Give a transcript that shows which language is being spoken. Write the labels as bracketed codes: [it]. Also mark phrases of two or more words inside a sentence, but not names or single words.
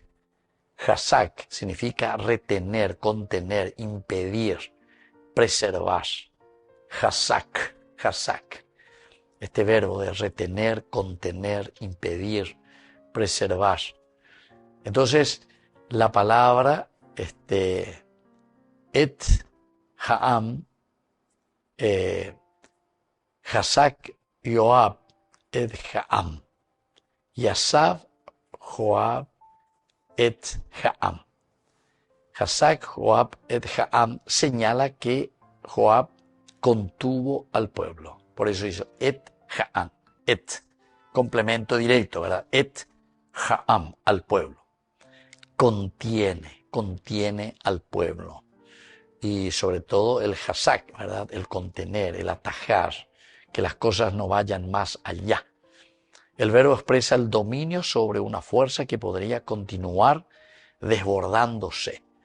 [es] Hazak significa retener, contener, impedir, preservar. Hazak. Este verbo de retener, contener, impedir, preservar. Entonces, la palabra [he] את העם, חזק יואב את העם, ישב יואב את העם. חזק יואב את העם [es] señala que Joab contuvo al pueblo. Por eso hizo [he] את העם, [es] et, complemento directo, ¿verdad? [he] את העם, [es] al pueblo. Contiene al pueblo. Y sobre todo el hazak, ¿verdad? El contener, el atajar, que las cosas no vayan más allá. El verbo expresa el dominio sobre una fuerza que podría continuar desbordándose.